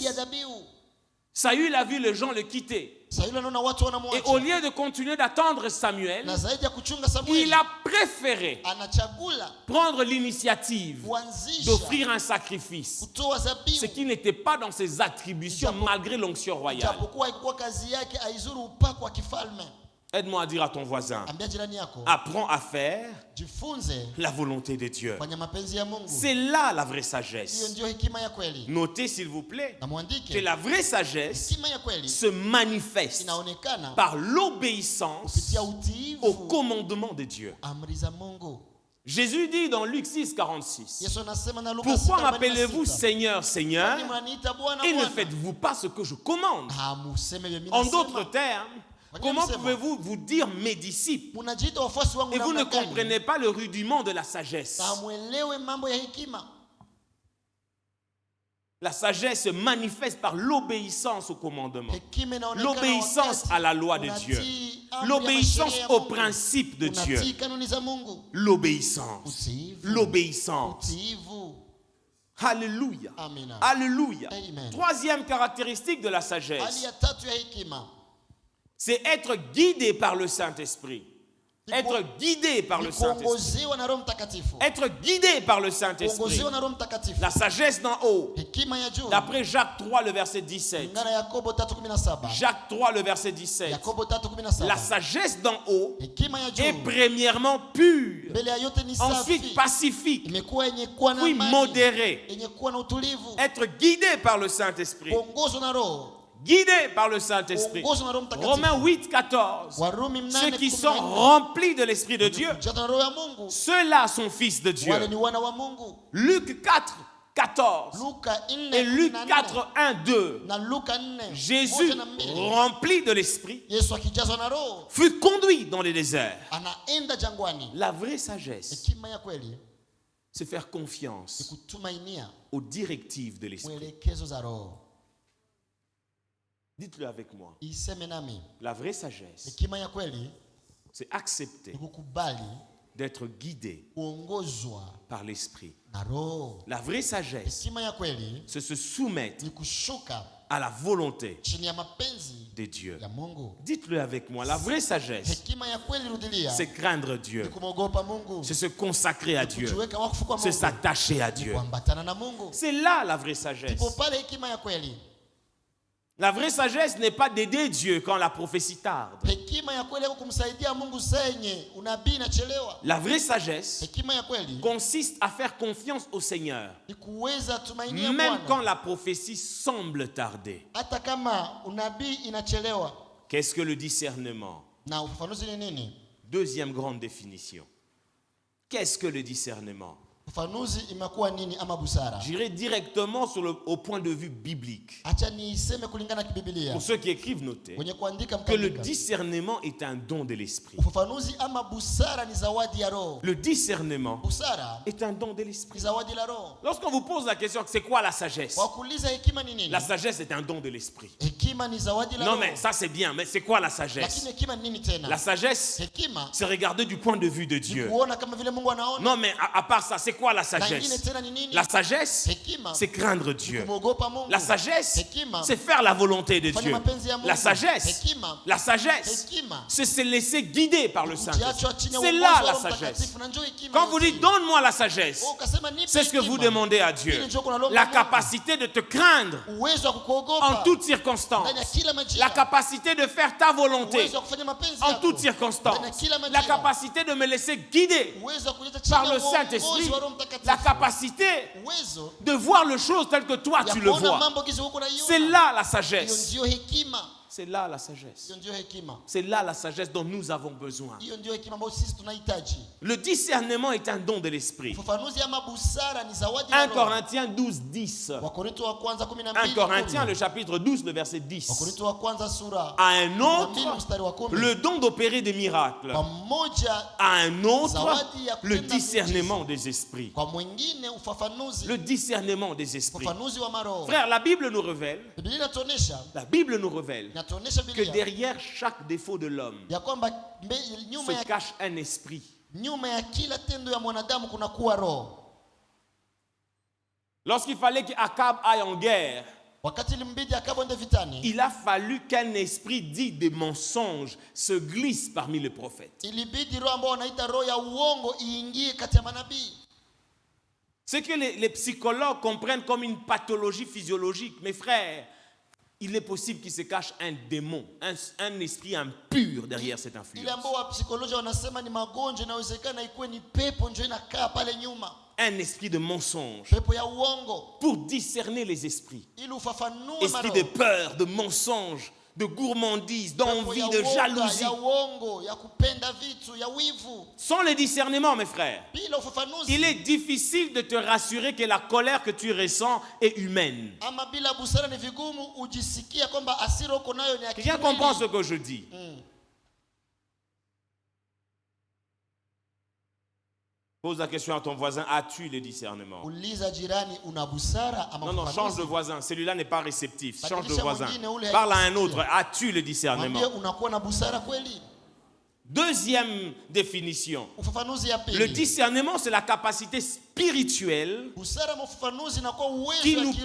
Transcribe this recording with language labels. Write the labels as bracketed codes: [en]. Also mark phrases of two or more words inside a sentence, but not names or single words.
[sw] ya dhabihu. [fr] Saül a vu les gens le quitter. [sw] Sauli anaona watu [fr] Et [sw] wanamwacha, [fr] au lieu de continuer d'attendre Samuel, [sw] na zaidi ya kuchunga [fr] il [sw] Samueli [fr] a préféré [sw] anachagula [fr] prendre l'initiative [sw] kuanzisha [fr] d'offrir un sacrifice, [sw] kutoa [fr] ce [sw] zabihu, [fr] qui n'était pas dans ses attributions malgré l'onction royale. [sw] japokuwa haikuwa kazi yake aizuru upako wa kifalme. [fr] Aide-moi à dire à ton voisin, [sw] Ambia jirani yako, [fr] apprends à faire [sw] jifunze [fr] la volonté de Dieu. [sw] kwenye mapenzi ya Mungu. [fr] C'est là la vraie [sw] Hiyo [fr] sagesse. [sw] ndio hekima ya kweli. [fr] Notez s'il vous plaît [sw] Na [fr] que [sw] mwandike, [fr] la vraie sagesse [sw] hekima ya kweli [fr] se manifeste [sw] inaonekana [fr] par l'obéissance [sw] kupitia [fr] au [sw] utiivu, [fr] commandement de Dieu. [sw] amri za Mungu. [fr] Jésus dit dans Luc 6, 46, [sw] Yesu anasema na Luka [fr] pourquoi 6:46, m'appelez-vous Seigneur, Seigneur, [sw] kwani mnaniita Bwana, [fr] et ne [sw] Bwana? [fr] faites-vous pas ce que je commande? [sw] Hamuseme vile mimi [fr] En [sw] nasema. [fr] d'autres termes, comment pouvez-vous vous dire mes disciples [sw] Munajiita wafuasi wangu [fr] et vous ne [sw] namna gani? [fr] comprenez pas le rudiment de la sagesse? [sw] Na hamuelewe mambo ya hekima. [fr] La sagesse se manifeste par l'obéissance au commandement, [sw] Hekima inaonekana [fr] l'obéissance [sw] wakati [fr] à la loi de [sw] unatii [fr] Dieu, [sw] amri ya [fr] l'obéissance [sw] masheria ya [fr] aux [sw] Mungu. [fr] principes de Dieu, [sw] Unatii kanuni za Mungu. [fr] l'obéissance, [sw] Utiivu. [fr] l'obéissance. [sw] Utiivu. [fr] Alléluia. [sw] Amina. [fr] Alléluia. [sw] Amen. [fr] Troisième caractéristique de la [sw] Hali [fr] sagesse, [sw] ya tatu ya hekima [fr] c'est être guidé par le Saint-Esprit. Être guidé par [sw] ni [fr] le Saint-Esprit. [sw] kuongozewa na Roho Mtakatifu. [fr] Être guidé par le Saint-Esprit. [sw] Kuongozewa na Roho Mtakatifu. [fr] La sagesse d'en haut. [sw] Hekima ya juu. [fr] D'après Jacques 3, le verset 17. [sw] Kulingana na Yakobo 3:17. [fr] Jacques 3, le verset 17. [sw] Yakobo 3:17. [fr] La sagesse d'en haut [sw] Hekima ya [fr] est [sw] juu [fr] premièrement pure, [sw] mbele ya yote ni [fr] ensuite [sw] safi, [fr] pacifique, [sw] imekuwa yenye kuwa na [fr] puis [sw] amani, [fr] modérée. [sw] yenye kuwa na utulivu, [fr] Être guidé par le Saint-Esprit. [sw] kuongozwa na Roho, [fr] Guidé par le Saint-Esprit. [sw] kuongozwa na Roho Mtakatifu. [fr] Romains 8, 14. [sw] Warumi [fr] Ceux 8:14. qui sont remplis de l'Esprit de Dieu, [sw] Kujazwa na Roho ya Mungu, [fr] ceux-là sont fils de [sw] wale [fr] Dieu. [sw] ni wana wa Mungu. [fr] Luc 4, 14. [sw] Luka [fr] Et Luc 4:14 4, 1, 2. [sw] na Luka 4 [fr] Jésus, 1:2. rempli de l'Esprit, [sw] Yesu akijazwa na Roho [fr] fut conduit dans les déserts. [sw] anaenda jangwani. [fr] La vraie sagesse, [sw] Hekima ya kweli [fr] c'est faire [sw] ni [fr] confiance [sw] kutumainia [fr] aux directives de l'Esprit. [sw] mwelekezo za Roho. [fr] Dites-le avec moi. [sw] Iseme nami, [fr] La vraie sagesse, [sw] hekima ya kweli [fr] c'est accepter [sw] ni kukubali [fr] d'être guidé [sw] kuongozwa [fr] par l'Esprit. [sw] na Roho. [fr] La vraie sagesse, [sw] Hekima ya kweli [fr] c'est se soumettre [sw] ni kushuka [fr] à la volonté [sw] chini ya mapenzi [fr] de Dieu. [sw] ya Mungu. [fr] Dites-le avec moi. La vraie sagesse, [sw] Hekima ya kweli, rudilia, [fr] c'est craindre [sw] ni [fr] Dieu. [sw] kumwogopa Mungu, [fr] C'est se consacrer à Dieu. [sw] kujiweka wakfu kwa [fr] C'est [sw] Mungu, [fr] s'attacher à [sw] ni [fr] Dieu. [sw] kuambatana na Mungu. [fr] C'est là la vraie sagesse. [sw] Ndipo pale hekima ya kweli. [fr] La vraie sagesse n'est pas d'aider Dieu quand la prophétie tarde. [sw] Hekima ya kweli yako kumsaidia Mungu senye unabii inachelewa. [fr] La vraie sagesse [sw] Hekima ya kweli [fr] consiste à faire confiance au Seigneur, [sw] ni kuweza tumainia [fr] même quand [sw] Bwana [fr] la prophétie semble tarder. [sw] hata kama unabii inachelewa. [fr] Qu'est-ce que le discernement? [sw] Na ufafanuzi ni nini? [fr] Deuxième grande définition. Qu'est-ce que le discernement? [sw] Ufafanuzi imekuwa nini ama busara? [fr] J'irai directement au point de vue biblique. [sw] Acha niiseme kulingana na Biblia. [fr] Pour ceux qui écrivent, notez [sw] Wenye kuandika [fr] que le [sw] mkaandika. [fr] discernement est un don de l'esprit. [sw] Ufafanuzi ama busara ni zawadi ya Roho. [fr] Le discernement [sw] Busara [fr] est un don de [sw] ni [fr] l'esprit. [sw] zawadi la Roho. [fr] Lorsqu'on vous pose la question, c'est quoi la sagesse? [sw] Wakuuliza hekima ni nini? [fr] La sagesse est un don de l'esprit. [sw] Hekima ni zawadi la [fr] Non [sw] Roho. [fr] mais ça c'est bien, mais c'est quoi la sagesse? [sw] Lakini hekima ni nini tena? [fr] La sagesse, [sw] Hekima [fr] c'est regarder du point de vue de [sw] ni [fr] Dieu. [sw] kuona kama vile Mungu anaona. [fr] Non mais à part ça, c'est quoi la [sw] Na ingine [fr] sagesse? [sw] tena ni nini? [fr] La sagesse, [sw] Hekima [fr] c'est craindre Dieu. [sw] kumwogopa Mungu. [fr] La sagesse, [sw] Hekima [fr] c'est faire la volonté de [sw] kufanya [fr] Dieu. [sw] mapenzi ya Mungu. [fr] La sagesse, [sw] Hekima Hekima [fr] c'est se laisser guider par le Saint-Esprit. [sw] kujiachwa chini ya [fr] C'est [sw] uongozi [fr] là [sw] wa [fr] la [sw] Roho [fr] sagesse. [sw] Mtakatifu, na njoo hekima [fr] Quand vous [sw] yote. [fr] dites donne-moi la sagesse, [sw] Oh, ukasema nipe [fr] c'est ce que [sw] hekima. [fr] vous demandez à Dieu. La capacité de te craindre [sw] Uwezo wa kukuogopa [fr] en toutes circonstances. [sw] ndani ya kila majira. [fr] La capacité de faire ta volonté [sw] Uwezo wa kufanya mapenzi [fr] en [sw] yako [fr] toutes circonstances. [sw] ndani ya kila majira. [fr] La capacité de me laisser guider [sw] Uwezo wa kuleta chini [fr] par [sw] ya [fr] le [sw] uongozi [fr] Saint-Esprit. [sw] wa Roho Mtakatifu. [fr] La capacité [sw] Uwezo [fr] de voir les choses telles que toi [sw] ya [fr] tu le [sw] kuona [fr] vois. [sw] mambo gizi huko naiona. [fr] C'est là la [sw] Hiyo [fr] sagesse. [sw] ndio hekima. [fr] C'est là la sagesse. [sw] Hiyo ndio hekima. [fr] C'est là la sagesse dont nous avons besoin. [sw] Hiyo ndio hekima ambayo sisi tunahitaji. [fr] Le discernement est un don de l'esprit. [sw] Ufafanuzi ama busara ni zawadi ya 1 Roho. [fr] Corinthiens 12, 10. [sw] Wakorintho wa kwanza 12. [fr] 1 Corinthiens, le chapitre 12, le verset 10. [sw] Wakorintho wa kwanza sura [fr] À un 12 autre, [sw] mstari wa 10. [fr] le don d'opérer des miracles. [sw] Kwa mmoja [fr] À un autre, [sw] zawadi ya [fr] le [sw] kutenda [fr] discernement des esprits. [sw] kwa mwingine ufafanuzi. [fr] Le discernement des esprits. [sw] Ufafanuzi wa maroho. [fr] Frère, la Bible nous révèle, [sw] Biblia inatuonesha [fr] que [sw] Biblia [fr] derrière chaque défaut de l'homme [sw] ya kwamba nyuma [fr] se [sw] ya [fr] cache un esprit. [sw] nyuma ya kila tendo ya mwanadamu kuna kuwa roho. [fr] Lorsqu'il fallait qu'Akab aille en guerre, [sw] Wakati ilimbidi Akabu ende vitani, [fr] il a fallu qu'un esprit dit des mensonges se glisse parmi les prophètes. [sw] ilibidi roho ambao wanaita roho ya uongo iingie kati ya manabii. [fr] Ce que les psychologues comprennent comme une pathologie physiologique, mes frères, il est possible qu'il se cache un démon, un esprit impur derrière cette [sw] Ile [fr] influence. [sw] ambao wapsikolojia wanasema ni magonjwa, inawezekana ikuwe ni pepo ndio inakaa pale nyuma, [fr] Un esprit de mensonge [sw] pepo ya uongo, [fr] pour discerner les esprits. [sw] ili ufafanue [fr] Esprit de peur, de mensonge, de gourmandise, d'envie, de jalousie. [sw] ya uongo, ya kupenda vitu, ya wivu. [fr] Sans le discernement, mes frères, [sw] Bila ufafanuzi, [fr] il est difficile de te rassurer que la colère que tu ressens est humaine. [sw] ama bila busara ni vigumu ujisikia kwamba hasira uko nayo ni ya [fr] Quelqu'un [sw] kimwili. [fr] comprend ce que je dis? Pose la question à ton voisin, as-tu le discernement? [sw] Uliza jirani, una busara ama [fr] Non, non, [sw] ufafanuzi? [fr] change de voisin. Celui-là n'est pas réceptif. Change de [sw] Badilisha [fr] voisin. [sw] mwingine, ule [fr] Parle à un [sw] haisikia. [fr] autre. As-tu le discernement? [sw] Mwambie unakuwa na busara kweli? [fr] Deuxième définition. [sw] Ufafanuzi ya pili. [fr] Le discernement, c'est la capacité spirituelle [sw] Busara ama ufafanuzi inakuwa uwezo [fr] qui [sw] wa [fr] nous